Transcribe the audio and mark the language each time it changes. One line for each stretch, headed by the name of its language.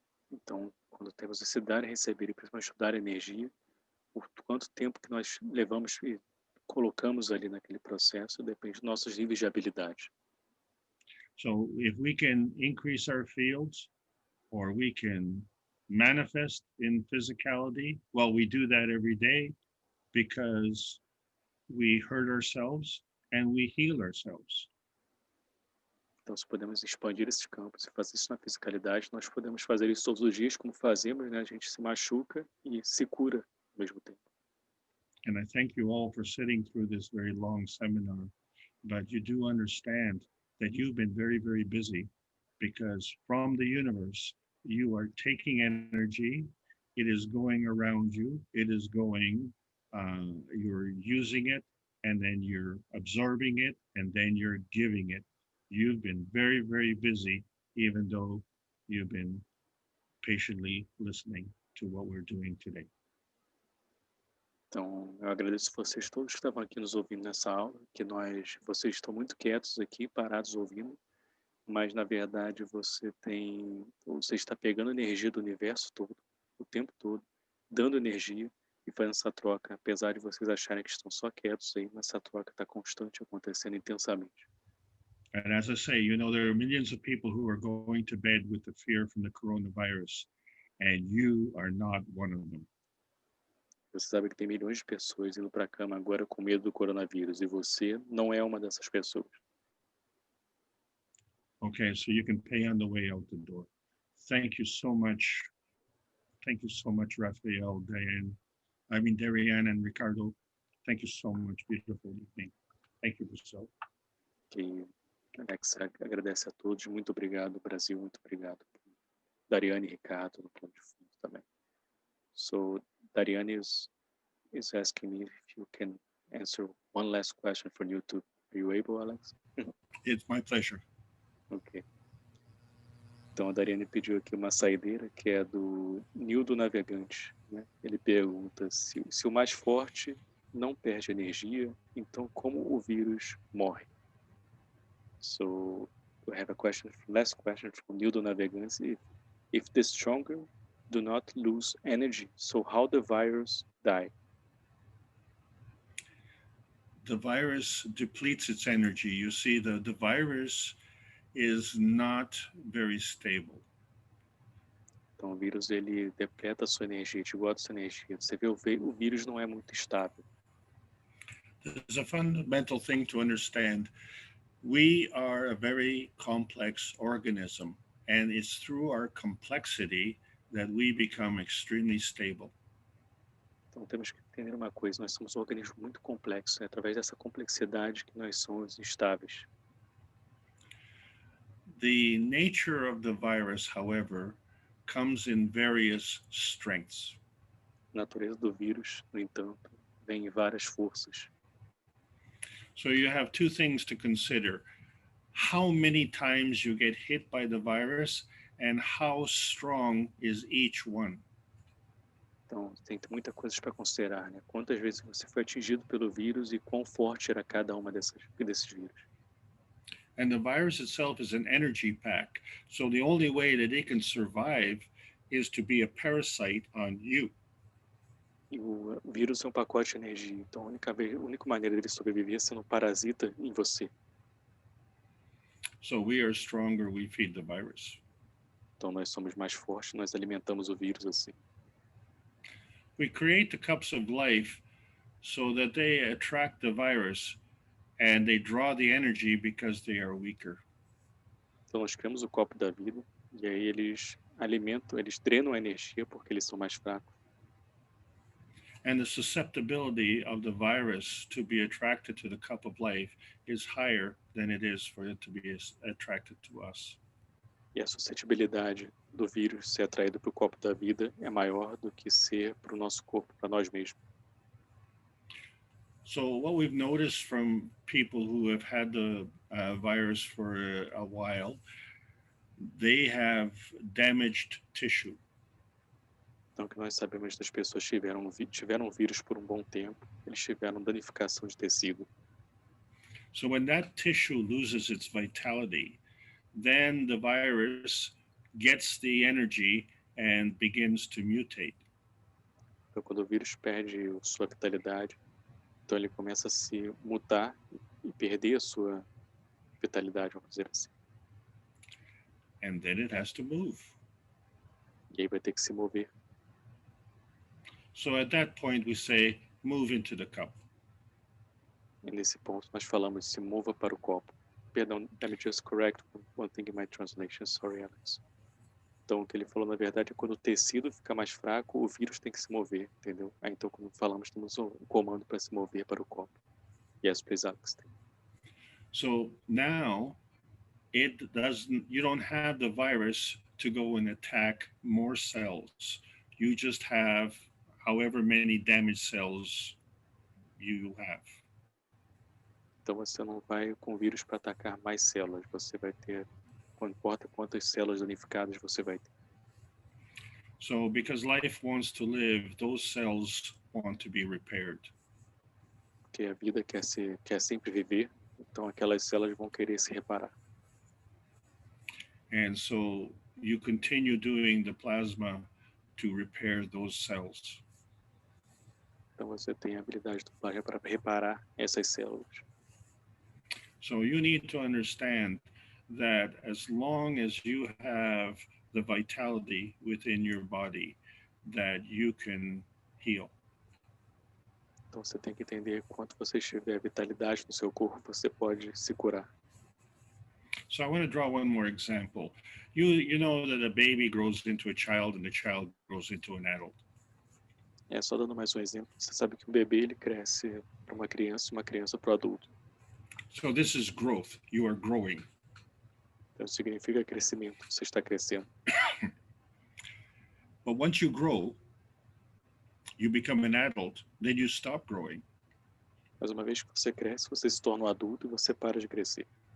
Portuguese: Então, quando temos esse dar e receber, e principalmente dar energia, o quanto tempo que nós levamos e colocamos ali naquele processo depende dos nossos níveis de habilidade.
English: So if we can increase our fields, or we can manifest in physicality, well, we do that every day because we hurt ourselves and we heal ourselves.
Portuguese: Então, se podemos expandir esses campos e fazer isso na fisicalidade, nós podemos fazer isso todos os dias, como fazemos, né? A gente se machuca e se cura ao mesmo tempo.
English: And I thank you all for sitting through this very long seminar, but you do understand that you've been very, very busy, because from the universe, you are taking energy, it is going around you, it is going, you're using it, and then you're absorbing it, and then you're giving it. You've been very, very busy, even though you've been patiently listening to what we're doing today.
Portuguese: Então, eu agradeço vocês todos que estavam aqui nos ouvindo nessa aula, vocês estão muito quietos aqui, parados ouvindo, mas na verdade você está pegando energia do universo todo, o tempo todo, dando energia e fazendo essa troca, apesar de vocês acharem que estão só quietos aí, mas essa troca está constante, acontecendo intensamente.
English: And as I say, you know, there are millions of people who are going to bed with the fear from the coronavirus, and you are not one of them.
Portuguese: Você sabe que tem milhões de pessoas indo para a cama agora com medo do coronavírus, e você não é uma dessas pessoas.
English: Okay, so you can pay on the way out the door. Thank you so much. Thank you so much, Rafael, Dariane and Ricardo. Thank you so much. Beautiful evening. Thank you, Brazil.
Portuguese: Que Alex agradece a todos. Muito obrigado, Brasil. Muito obrigado. Dariane e Ricardo no plano de fundo também.
English: So Dariane is asking me if you can answer one last question for YouTube. Are you able, Alex? It's my pleasure. Ok.
Portuguese: Então a Dariane pediu aqui uma saideira que é do Nildo Navegante, né? Ele pergunta se o mais forte não perde energia, então como o vírus morre?
English: So we have last question from Nildo Navegante. If the stronger do not lose energy, so how the virus die? The virus depletes its energy. You see, the virus is not very stable.
Portuguese: Então o vírus ele depleta a sua energia, esgota a sua energia. Você vê, o vírus não é muito estável.
English: There's a fundamental thing to understand. We are a very complex organism, and it's through our complexity that we become extremely stable.
Portuguese: Então temos que entender uma coisa, nós somos um organismo muito complexo, é através dessa complexidade que nós somos estáveis.
English: The nature of the virus, however, comes in various strengths.
Portuguese: A natureza do vírus, no entanto, vem em várias forças.
English: So you have two things to consider: how many times you get hit by the virus and how strong is each one.
Portuguese: Então, tem muitas coisas para considerar, né? Quantas vezes você foi atingido pelo vírus e quão forte era cada uma desses vírus.
English: And the virus itself is an energy pack. So the only way that it can survive is to be a parasite on you.
Portuguese: E o vírus é um pacote de energia. Então, a única maneira dele sobreviver é sendo um parasita em você.
English: So we are stronger, we feed the virus.
Portuguese: Então, nós somos mais fortes, nós alimentamos o vírus assim.
English: We create the cups of life so that they attract the virus and they draw the energy because they are weaker.
Portuguese: Então, nós criamos o copo da vida e aí eles alimentam, eles drenam a energia porque eles são mais fracos.
English: And the susceptibility of the virus to be attracted to the cup of life is higher than it is for it to be attracted to us.
Portuguese: E a suscetibilidade do vírus ser atraído para o copo da vida é maior do que ser para o nosso corpo, para nós mesmos.
English: So what we've noticed from people who have had the virus for a while, they have damaged tissue.
Portuguese: Então, o que nós sabemos das pessoas que tiveram vírus por um bom tempo, eles tiveram danificação de tecido.
English: So when that tissue loses its vitality, then the virus gets the energy and begins to mutate.
Portuguese: Então, quando o vírus perde sua vitalidade, então ele começa a se mutar e perder a sua vitalidade, vamos dizer assim.
English: And then it has to move.
Portuguese: E aí vai ter que se mover.
English: So at that point we say, move into the cup.
Portuguese: E nesse ponto nós falamos, se mova para o copo. Perdão,
English: let me just correct one thing in my translation, sorry Alex.
Portuguese: Então o que ele falou na verdade é quando o tecido fica mais fraco, o vírus tem que se mover, entendeu? Aí então quando falamos, temos um comando para se mover para o copo.
English: Yes, please Alex. So now you don't have the virus to go and attack more cells. You just have however many damaged cells you have.
Portuguese: Então você não vai com o vírus para atacar mais células, você vai ter, não importa quantas células danificadas você vai ter.
English: So because life wants to live, those cells want to be repaired.
Portuguese: Porque a vida quer sempre viver, então aquelas células vão querer se reparar.
English: And so you continue doing the plasma to repair those cells.
Portuguese: Então você tem a habilidade do plasma para reparar essas células.
English: So you need to understand that as long as you have the vitality within your body, that you can heal.
Portuguese: Então você tem que entender quanto você tiver vitalidade no seu corpo, você pode se curar.
English: So I want to draw one more example. You know that a baby grows into a child and a child grows into an adult.
Portuguese: Só dando mais um exemplo, você sabe que um bebê ele cresce para uma criança e uma criança para o adulto.
English: So this is growth. You are growing.
Portuguese: Então significa crescimento, você está crescendo.
English: But once you grow, you become an adult, then you stop growing.
Portuguese: Mas uma vez que você cresce, você se torna um adulto e você para de crescer.